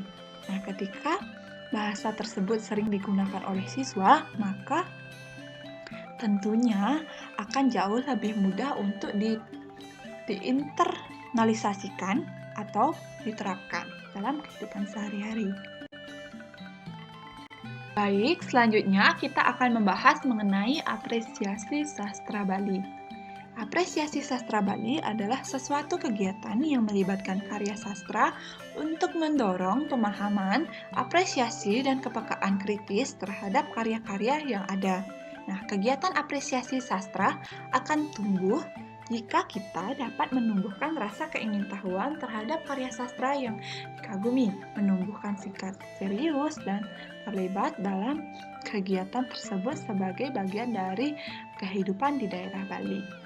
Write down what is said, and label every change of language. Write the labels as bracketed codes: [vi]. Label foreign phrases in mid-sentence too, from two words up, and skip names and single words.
[id] Nah, ketika bahasa tersebut sering digunakan oleh siswa, maka tentunya akan jauh lebih mudah untuk diinternalisasikan atau diterapkan dalam kehidupan sehari-hari. Baik, selanjutnya kita akan membahas mengenai apresiasi sastra Bali. Apresiasi sastra Bali adalah sesuatu kegiatan yang melibatkan karya sastra untuk mendorong pemahaman, apresiasi, dan kepekaan kritis terhadap karya-karya yang ada. Nah, kegiatan apresiasi sastra akan tumbuh jika kita dapat menumbuhkan rasa keingintahuan terhadap karya sastra yang dikagumi, menumbuhkan sikap serius dan terlibat dalam kegiatan tersebut sebagai bagian dari kehidupan di daerah Bali.